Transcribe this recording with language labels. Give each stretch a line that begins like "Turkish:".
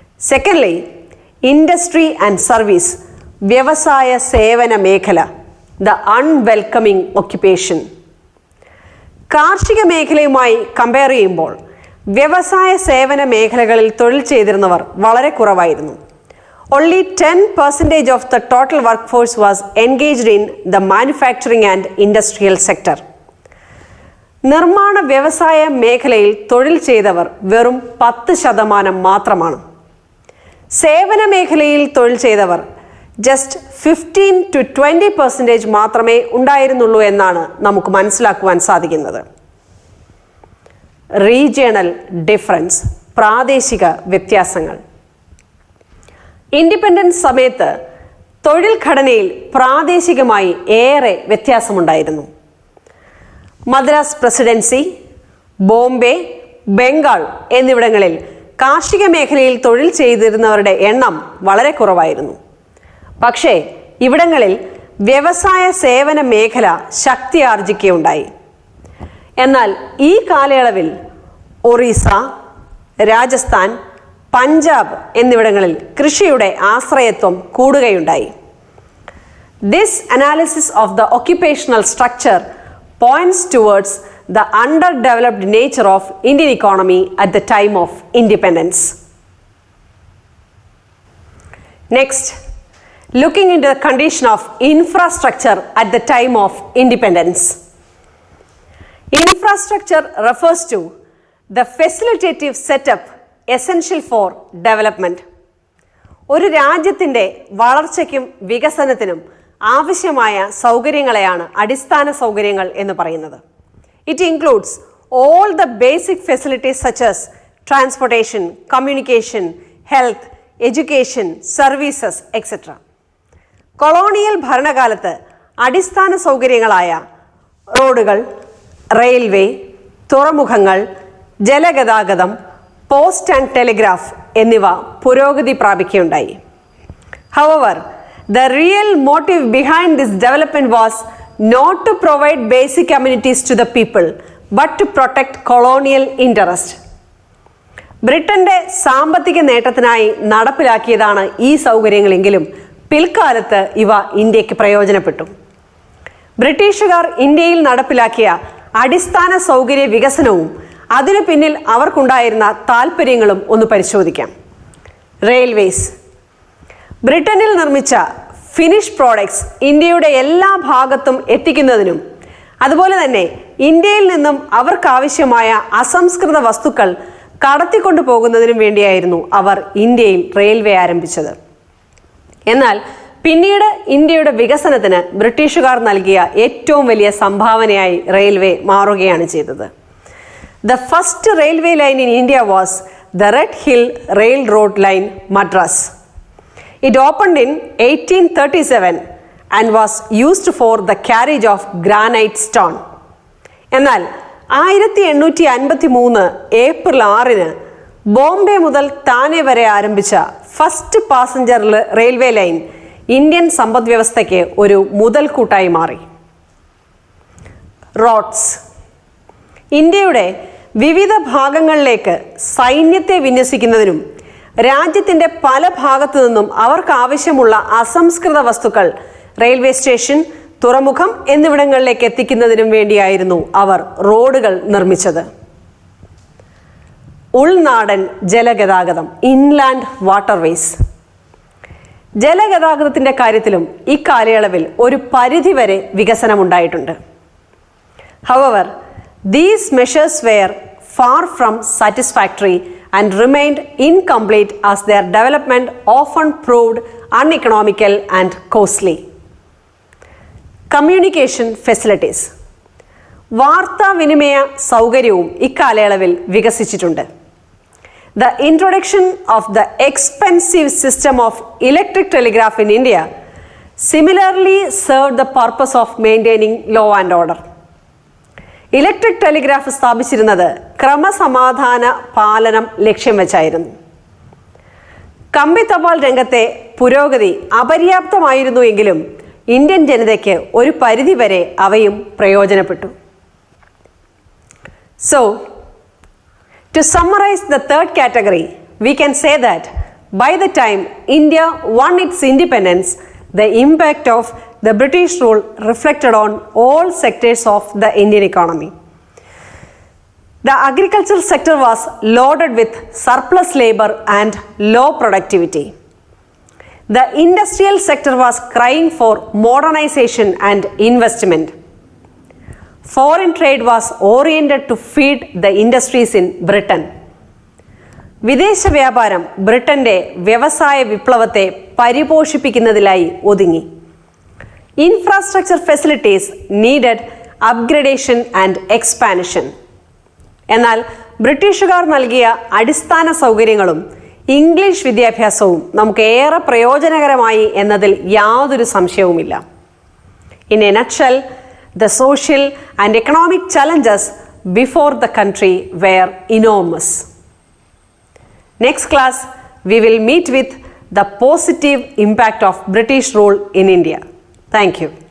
English: secondly, industry and service,
Malayalam: വ്യവസായ സേവന മേഖല,
English: The unwelcoming occupation.
Malayalam: കാർഷിക മേഖലയുമായി കമ്പയർ ചെയ്യുമ്പോൾ വ്യവസായ സേവന മേഖലകളിൽ തൊഴിൽ ചെയ്തിരുന്നവർ വളരെ കുറവായിരുന്നു.
English: Only 10% of the total workforce was engaged in the manufacturing and industrial sector.
Malayalam: നിർമ്മാണ വ്യവസായ മേഖലയിൽ തൊഴിൽ ചെയ്തവർ വെറും 10% മാത്രമാണ്. സേവന മേഖലയിൽ തൊഴിൽ ചെയ്തവർ ജസ്റ്റ് 15 to 20% മാത്രമേ ഉണ്ടായിരുന്നുള്ളൂ എന്നാണ് നമുക്ക് മനസ്സിലാക്കുവാൻ സാധിക്കുന്നത്.
English: regional difference,
Malayalam: പ്രാദേശിക വ്യത്യാസങ്ങൾ. ഇൻഡിപെൻഡൻസ് സമയത്ത് തൊഴിൽ ഘടനയിൽ പ്രാദേശികമായി ഏറെ വ്യത്യാസമുണ്ടായിരുന്നു. മദ്രാസ് പ്രസിഡൻസി, ബോംബെ, ബംഗാൾ എന്നിവിടങ്ങളിൽ കാർഷിക മേഖലയിൽ തൊഴിൽ ചെയ്തിരുന്നവരുടെ എണ്ണം വളരെ കുറവായിരുന്നു. പക്ഷേ ഇവിടങ്ങളിൽ വ്യവസായ സേവന മേഖല ശക്തി ആർജിക്കുകയുണ്ടായി. എന്നാൽ ഈ കാലയളവിൽ ഒറീസ, രാജസ്ഥാൻ, പഞ്ചാബ് എന്നിവിടങ്ങളിൽ കൃഷിയുടെ ആശ്രയത്വം കൂടുകയുണ്ടായി.
English: This analysis of the occupational structure points towards the underdeveloped nature of Indian economy at the time of independence. Next, looking into the condition of infrastructure at the time of independence. Infrastructure refers to the facilitative setup essential for development.
Malayalam: ഒരു രാജ്യത്തിൻ്റെ വളർച്ചയ്ക്കും വികസനത്തിനും ആവശ്യമായ സൗകര്യങ്ങളെയാണ് അടിസ്ഥാന സൗകര്യങ്ങൾ എന്ന് പറയുന്നത്.
English: It includes all the basic facilities such as transportation, communication, health, education, services etcetera.
Malayalam: Colonial ഭരണകാലത്ത് അടിസ്ഥാന സൗകര്യങ്ങളായ റോഡുകൾ, റെയിൽവേ, തുറമുഖങ്ങൾ, ജലഗതാഗതം,
English: post and telegraph
Malayalam: എന്നിവ പുരോഗതി പ്രാപിക്കുകയുണ്ടായി.
English: However, the real motive behind this development was not to provide basic amenities to the people, but to protect colonial interest.
Malayalam: ബ്രിട്ടന്റെ സാമ്പത്തിക നേട്ടത്തിനായി നടപ്പിലാക്കിയതാണ് ഈ സൗകര്യങ്ങളെങ്കിലും പിൽക്കാലത്ത് ഇവ ഇന്ത്യക്ക് പ്രയോജനപ്പെട്ടു. ബ്രിട്ടീഷുകാർ ഇന്ത്യയിൽ നടപ്പിലാക്കിയ അടിസ്ഥാന സൗകര്യ വികസനവും അതിനു പിന്നിൽ അവർക്കുണ്ടായിരുന്ന താൽപ്പര്യങ്ങളും ഒന്ന് പരിശോധിക്കാം. റെയിൽവേസ്. ബ്രിട്ടനിൽ നിർമ്മിച്ച ഫിനിഷ് പ്രോഡക്ട്സ് ഇന്ത്യയുടെ എല്ലാ ഭാഗത്തും എത്തിക്കുന്നതിനും അതുപോലെ തന്നെ ഇന്ത്യയിൽ നിന്നും അവർക്കാവശ്യമായ അസംസ്കൃത വസ്തുക്കൾ കടത്തിക്കൊണ്ടു പോകുന്നതിനും വേണ്ടിയായിരുന്നു അവർ ഇന്ത്യയിൽ റെയിൽവേ ആരംഭിച്ചത്. എന്നാൽ പിന്നീട് ഇന്ത്യയുടെ വികസനത്തിന് ബ്രിട്ടീഷുകാർ നൽകിയ ഏറ്റവും വലിയ സംഭാവനയായി റെയിൽവേ മാറുകയാണ് ചെയ്തത്.
English: The first railway line in India was the Red Hill Railroad Line, Madras. It opened in 1837 and was used for the carriage of granite stone.
Malayalam: എന്നാൽ 1853 ഏപ്രിൽ 6 ബോംബെ മുതൽ താനെ വരെ ആരംഭിച്ച
English: first passenger railway line
Malayalam: Indian സമ്പദ് വ്യവസ്ഥയ്ക്ക് ഒരു മുതൽക്കൂട്ടായി മാറി. Roads. ഇന്ത്യയുടെ വിവിധ ഭാഗങ്ങളിലേക്ക് സൈന്യത്തെ വിന്യസിക്കുന്നതിനും രാജ്യത്തിൻ്റെ പല ഭാഗത്തു നിന്നും അവർക്ക് ആവശ്യമുള്ള അസംസ്കൃത വസ്തുക്കൾ റെയിൽവേ സ്റ്റേഷൻ, തുറമുഖം എന്നിവിടങ്ങളിലേക്ക് എത്തിക്കുന്നതിനും വേണ്ടിയായിരുന്നു അവർ റോഡുകൾ നിർമ്മിച്ചത്. ഉൾനാടൻ ജലഗതാഗതം,
English: Inland waterways.
Malayalam: ജലഗതാഗതത്തിൻ്റെ കാര്യത്തിലും ഇക്കാലയളവിൽ ഒരു പരിധിവരെ വികസനമുണ്ടായിട്ടുണ്ട്.
English: However, these measures were far from satisfactory and remained incomplete as their development often proved uneconomical and costly. Communication facilities.
Malayalam: വാർത്താവിനിമയ സൗകര്യവും ഇക്കാലയളവിൽ വികസിച്ചിട്ടുണ്ട്.
English: The introduction of the expensive system of electric telegraph in India similarly served the purpose of maintaining law and order.
Malayalam: Electric telegraph സ്ഥാപിച്ചിരുന്നത് ക്രമസമാധാന പാലനം ലക്ഷ്യം വെച്ചായിരുന്നു. കമ്പി തപാൽ രംഗത്തെ പുരോഗതി അപര്യാപ്തമായിരുന്നു എങ്കിലും ഇന്ത്യൻ ജനതയ്ക്ക് ഒരു പരിധിവരെ അവയും പ്രയോജനപ്പെട്ടു.
English: So, to summarize the third category, we can say that by the time India won its independence, the impact of the British rule reflected on all sectors of the Indian economy. The agricultural sector was loaded with surplus labor and low productivity. The industrial sector was crying for modernization and investment. Foreign trade was oriented to feed the industries in Britain.
Malayalam: വിദേശ വ്യാപാരം ബ്രിട്ടന്റെ വ്യവസായ വിപ്ലവത്തെ പരിപോഷിപ്പിക്കുന്നതിലായി ഒതുങ്ങി.
English: Infrastructure facilities needed upgradation and expansion.
Malayalam: എന്നാൽ ബ്രിട്ടീഷുകാർ നൽകിയ അടിസ്ഥാന സൗകര്യങ്ങളും ഇംഗ്ലീഷ് വിദ്യാഭ്യാസവും നമുക്ക് ഏറെ പ്രയോജനകരമായി എന്നതിൽ യാതൊരു സംശയവുമില്ല.
English: In a nutshell, the social and economic challenges before the country were enormous. Next class, we will meet with the positive impact of British rule in India. Thank you.